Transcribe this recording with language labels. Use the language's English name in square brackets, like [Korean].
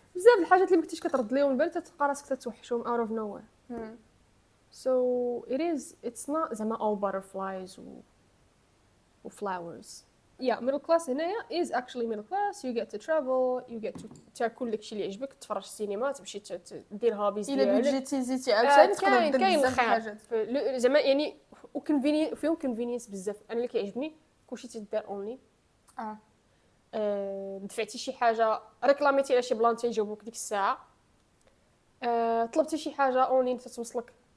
[Arabic] بزاف الحاجات اللي ما كنتيش كترد ليهم البال تتلقى راسك تتوحشهم [English] out of nowhere. so it's not [Arabic] زعما [English] all butterflies و flowers. middle class [Arabic] هنايا [English] is actually middle class. you get to travel you get to [Arabic] تاكل داكشي اللي يعجبك تفرج السينما تمشي دير هابيز ديالك الا بجيتي زيتي عاوتاني تقدر دير بزاف الحاجات زعما يعني وكونفيني فيهم كونفينينس بزاف. انا اللي كيعجبني كلشي تيدار اونلي دفعتي شي حاجه ريكلاميتي على شي بلان تيجاوبوك ديك الساعه طلبتي شي حاجه اونلاين تتوصلك